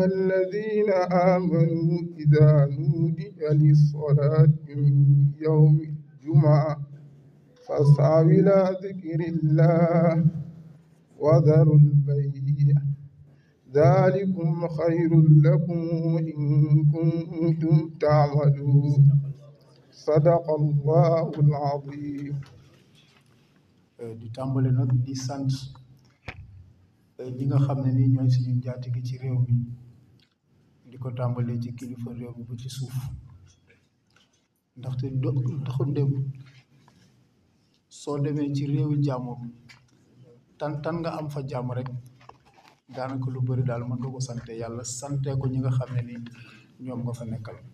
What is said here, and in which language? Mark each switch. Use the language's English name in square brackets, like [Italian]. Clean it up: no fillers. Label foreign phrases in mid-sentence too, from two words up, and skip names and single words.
[Arabic] الذين آمنوا إذا نودي للصلاة من يوم الجمعة فاسعوا إلى ذكر الله وذروا البيع ذلكم خير لكم إن كنتم تعملون صدق الله العظيم. [Wolof] di tàmbale nag di sant ñi nga xam ne ni ñooy suñu njaatige ci réew mi di ko tàmbalee ci kilifa réew mi ba ci suuf ndaxte doxandéem soo demee ci réewi jàmm tan nga am fa jàmm rek daanaka lu bëri daal mën nga ko sante yàlla sante ko ñi nga xam ne ni ñoom nga fa nekkal